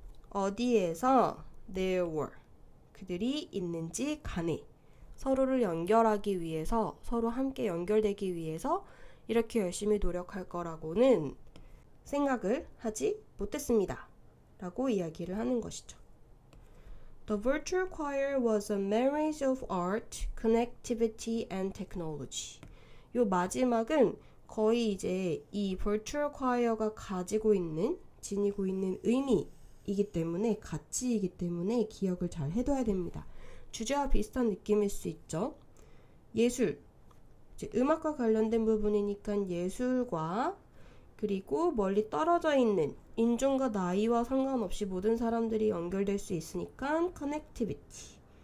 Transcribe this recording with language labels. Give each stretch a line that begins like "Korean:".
English: 어디에서 there were.
Korean: 그들이 있는지 간에 서로를 연결하기 위해서, 서로 함께 연결되기 위해서 이렇게 열심히 노력할 거라고는 생각을 하지 못했습니다. 라고 이야기를 하는 것이죠.
English: The virtual choir was a marriage of art, connectivity, and technology.
Korean: 요 마지막은 거의 이제 이 virtual choir가 지니고 있는 의미이기 때문에, 가치이기 때문에 기억을 잘 해둬야 됩니다. 주제와 비슷한 느낌일 수 있죠. 예술, 이제 음악과 관련된 부분이니까 예술과, 그리고 멀리 떨어져 있는 인종과 나이와 상관없이 모든 사람들이 연결될 수 있으니까 connectivity.